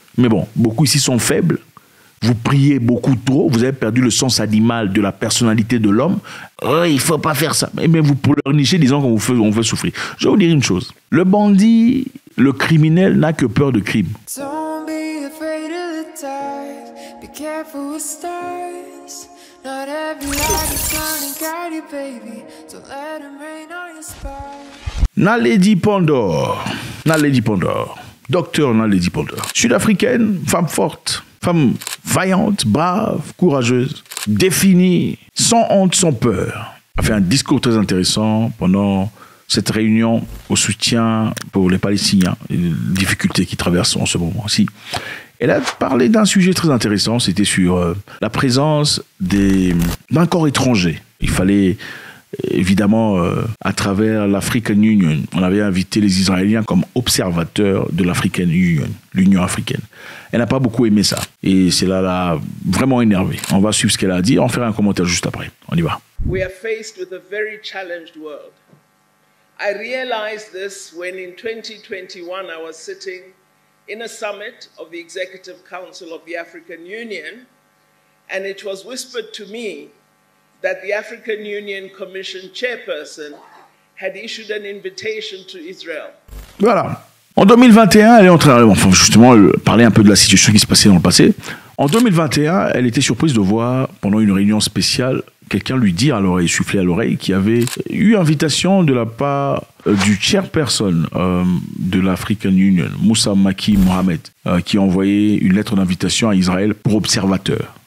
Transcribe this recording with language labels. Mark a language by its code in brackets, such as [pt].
[fr] Mais bon, beaucoup ici sont faibles. Vous priez beaucoup trop, vous avez perdu le sens animal de la personnalité de l'homme. Oh, il ne faut pas faire ça. Mais vous pleurnichez disant qu'on vous fait souffrir. Je vais vous dire une chose. Le bandit, le criminel n'a que peur de crime. [en] Don't be afraid of the tide. Be careful with stars. Not every light is shining guide you, baby. Don't let them rain on your spine. [fr] Naledi Pandor. Naledi Pandor. Docteur Naledi Pandor. Sud-africaine, femme forte. Femme vaillante, brave, courageuse, définie, sans honte, sans peur. A fait un discours très intéressant pendant cette réunion au soutien pour les Palestiniens, et les difficultés qu'ils traversent en ce moment-ci. Elle a parlé d'un sujet très intéressant, c'était sur la présence d'un corps étranger. Il fallait évidemment, à travers l'African Union, on avait invité les Israéliens comme observateurs de l'African Union, l'Union africaine. Elle n'a pas beaucoup aimé ça. Et cela l'a vraiment énervé. On va suivre ce qu'elle a dit. On fera un commentaire juste après. On y va. [en] We are faced with a very challenged world. I realized this when in 2021 I was sitting in a summit of the Executive Council of the African Union, and it was whispered to me that the African Union Commission chairperson had issued an invitation to Israel. [fr] Voilà. En 2021, elle est en train, enfin justement, parler un peu de la situation qui se passait dans le passé. En 2021, elle était surprise de voir, pendant une réunion spéciale, quelqu'un lui dire à l'oreille, souffler à l'oreille, qu'il y avait eu invitation de la part du chairperson de l'African Union, Moussa Faki Mohamed, qui a envoyé une lettre d'invitation à Israël pour observateur.